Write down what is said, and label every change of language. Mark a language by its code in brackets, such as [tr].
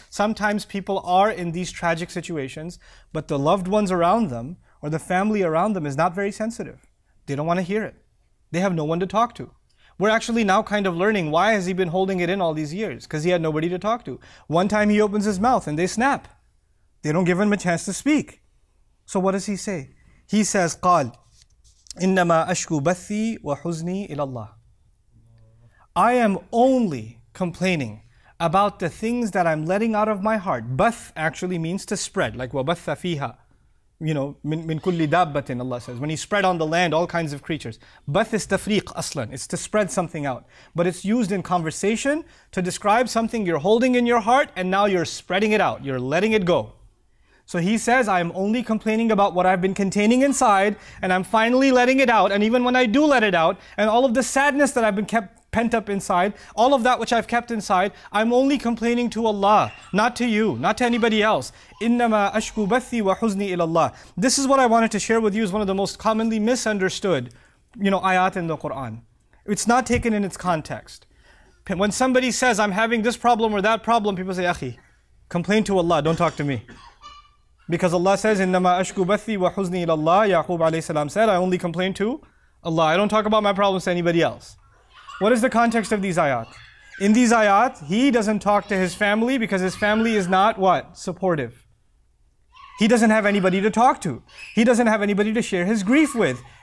[en] Sometimes people are in these tragic situations, but the loved ones around them or the family around them is not very sensitive. They don't want to hear it. They have no one to talk to. We're actually now kind of learning, why has he been holding it in all these years? Because he had nobody to talk to. One time he opens his mouth and they snap. They don't give him a chance to speak. So what does he say? He says, [ar] قال إنما أشكو بثي وحزني إلى الله. [en] I am only complaining about the things that I'm letting out of my heart. Bath actually means to spread, like [ar] وَبَثَّ فِيهَا. [en] You know, [ar] من كل دابة, [en] Allah says. When he spread on the land all kinds of creatures. Bath is [ar] تفريق أصلاً. [en] It's to spread something out. But it's used in conversation to describe something you're holding in your heart and now you're spreading it out. You're letting it go. So he says, I'm only complaining about what I've been containing inside and I'm finally letting it out. And even when I do let it out and all of the sadness that I've been kept pent up inside, all of that which I've kept inside, I'm only complaining to Allah, not to you, not to anybody else. [ar] إِنَّمَا أَشْكُو بَثِّي وَحُزْنِي إِلَى اللَّهِ. [en] This is what I wanted to share with you, is one of the most commonly misunderstood, ayat in the Quran. It's not taken in its context. When somebody says, I'm having this problem or that problem, people say, أخي, complain to Allah, don't talk to me. Because Allah says, [ar] إِنَّمَا أَشْكُو بَثِّي وَحُزْنِي إِلَى اللَّهِ. [en] Yaqub alayhi salam said, I only complain to Allah. I don't talk about my problems to anybody else. What is the context of these ayat? In these ayat, he doesn't talk to his family because his family is not what? Supportive. He doesn't have anybody to talk to. He doesn't have anybody to share his grief with.